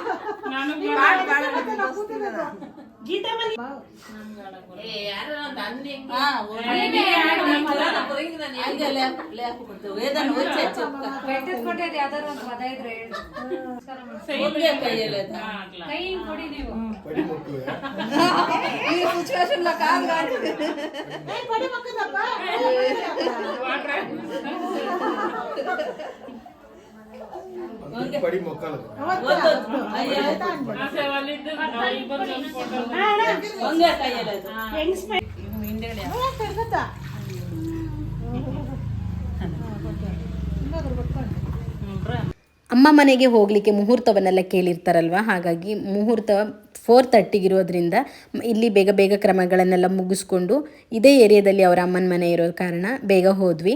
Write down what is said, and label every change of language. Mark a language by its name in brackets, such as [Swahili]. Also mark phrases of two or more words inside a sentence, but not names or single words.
[Kannada] పెట్టేది ಯಾವ್ದಾದ್ರು ಒಂದು ಪದ ಇದ್ರೆ ಕೈ ಕೊಡಿ ನೀವು [Telugu] సిచ్యువేషన్ లో కాదు కానీ పడి మొక్కలు [Kannada] ಅಮ್ಮ ಮನೆಗೆ ಹೋಗಲಿಕ್ಕೆ ಮುಹೂರ್ತವನ್ನೆಲ್ಲ ಕೇಳಿರ್ತಾರಲ್ವ, ಹಾಗಾಗಿ ಮುಹೂರ್ತ 4:30 ಇಲ್ಲಿ ಬೇಗ ಬೇಗ ಕ್ರಮಗಳನ್ನೆಲ್ಲ ಮುಗಿಸ್ಕೊಂಡು ಇದೇ ಏರಿಯಾದಲ್ಲಿ ಅವರ ಅಮ್ಮನ ಮನೆ ಇರೋ ಕಾರಣ ಬೇಗ ಹೋದ್ವಿ.